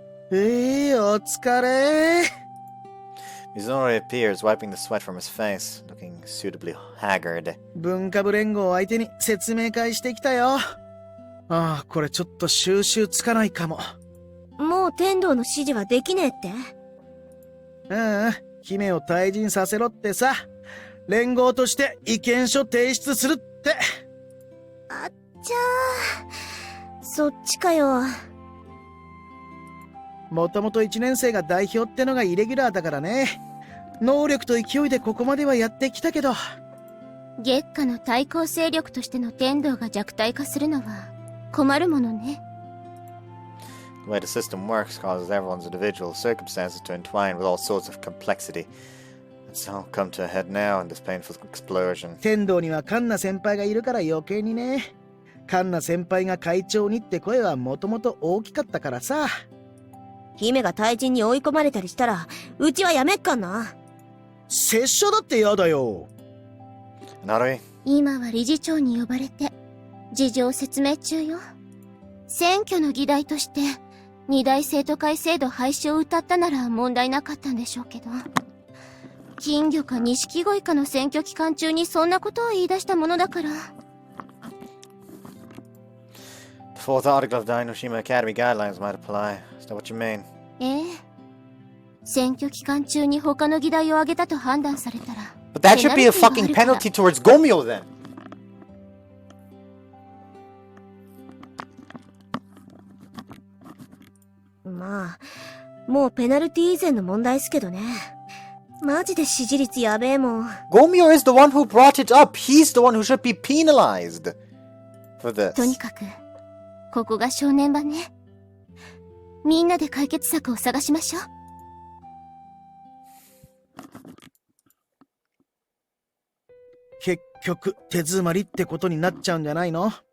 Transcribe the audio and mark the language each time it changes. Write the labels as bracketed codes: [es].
[ja] お疲れ。 [en] Mizunori appears, wiping the sweat from his face, looking suitably haggard. [ja] 文化部連合相手に説明会してきたよ。ああ、これちょっと収集つかないかも。もう天道の指示はできねえって？姫を退陣させろってさ。連合として意見書提出するって。あっちゃー。そっちかよ。もともと1年生が代表ってのがイレギュラーだからね。能力と勢いでここまではやってきたけど。月下の対抗勢力としての天道が弱体化するのは困るものね。 [en] The way the system works causes everyone's individual circumstances to entwine with all sorts of complexity. It's all come to a head now in this painful explosion. [ja] 天道にはカンナ先輩がいるから余計にね。カンナ先輩が会長にって声はもともと大きかったからさ。姫が退陣に追い込まれたりしたら、うちはやめっかんな。拙者だってやだよ。 [en] Haruhi? [ja] 今は理事長に呼ばれて、事情説明中よ。選挙の議題として、二大生徒会制度廃止を謳ったなら問題なかったんでしょうけど。金魚か錦鯉かの選挙期間中にそんなことを言い出したものだから。 [en] The fourth article of the Inoshima Academy guidelines might apply. Is that what you mean? [ja] ええ。選挙期間中に他の議題を挙げたと判断されたら。 [en] But that should be a fucking penalty towards Gomyo then! [ja] まあ、もうペナルティ以前の問題っすけどね。マジで支持率やべえもん。 [en] Gomyo is the one who brought it up. He's the one who should be penalized for this. [ja] とにかく、ここが正念場ね。みんなで解決策を探しましょう。結局手詰まりってことになっちゃうんじゃないの？